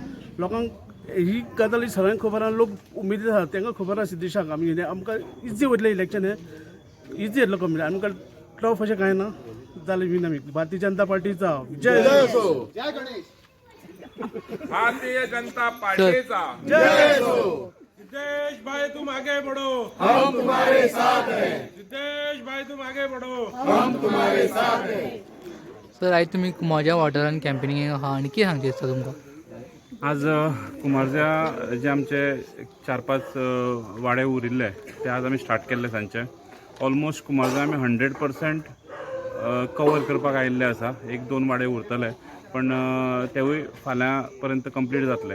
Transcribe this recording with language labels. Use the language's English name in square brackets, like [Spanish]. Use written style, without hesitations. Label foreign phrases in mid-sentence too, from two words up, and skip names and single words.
[Konkani] लोकांक ही गजाल सगळ्यांक खबर आहा, लोक उमेदीर आहा, तांकां खबर आहा सिद्धेशाक आमकां इजी वयतलें इलेक्शन हें इजी येतलो कमी. आमकां टफ अशें कांय ना, जालें विन आमी. भारतीय जनता पार्टीचा जय असो. भारतीय जनता पार्टीचा जय असो. [Hindi] सिद्धेश भाई तुम आगे बढ़ो, हम तुम्हारे साथ हैं. सिद्धेश भाई तुम आगे बढ़ो, हम तुम्हारे साथ हैं. [Konkani] सर आयज तुमी कुंभारजुवा वाठारांत कॅम्पेनिंगेक आहा आनी कितें सांगचे दिसता तुमकां? आज कुंभारजुव्या जे आमचे 4-5 वाडे उरिल्ले ते आज आमी स्टार्ट केल्ले सांजचे. ऑलमोस्ट कुंभारजुव्या आमी 100% कवर करपाक आयिल्ले आसा. 1-2 वाडे उरतले पण तेवूय फाल्यां पर्यंत कंप्लीट जातले.